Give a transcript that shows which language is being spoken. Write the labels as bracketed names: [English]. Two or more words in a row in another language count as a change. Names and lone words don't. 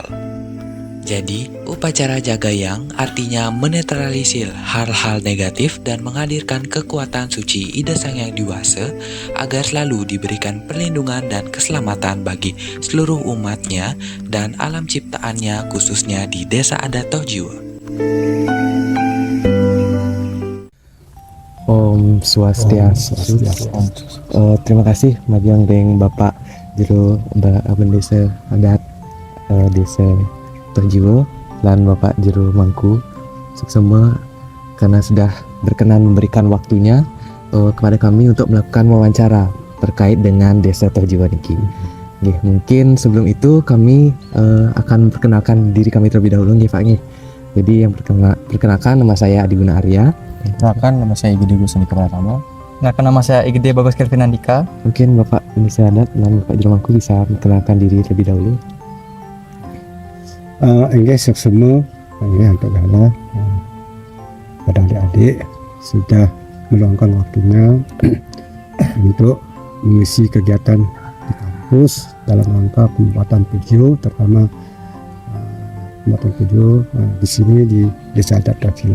[Indonesian] Jadi, upacara Jagayang artinya menetralisir hal-hal negatif dan menghadirkan kekuatan suci Ida Sang Hyang Dewasa agar selalu diberikan perlindungan dan keselamatan bagi seluruh umatnya dan alam ciptaannya khususnya di Desa Adat Tohjiwa. [Balinese] Om Swastiastu. [Indonesian] Terima kasih Majang Deng Bapak Jero Abang Desa Adat Desa Tohjiwa dan Bapak Jero Mangku semua karena sudah berkenan memberikan waktunya kepada kami untuk melakukan wawancara terkait dengan Desa Tohjiwa niki. Mungkin sebelum itu kami akan memperkenalkan diri kami terlebih dahulu nggih Pak nggih. Jadi yang perkenalkan nama saya Adi Guna Arya. Perkenalkan nama saya Igede Gusandika Pratama. Perkenalkan nama saya Igede Bagus Kelvin Andika. Mungkin Bapak Desa Adat dan Bapak Jero Mangku bisa memperkenalkan diri terlebih dahulu. Enggak semua untuk gala pada adik-adik sudah meluangkan waktunya untuk mengisi kegiatan di kampus dalam rangka pembuatan video, terutama pembuatan video di sini di Desa Adat Tohjiwa.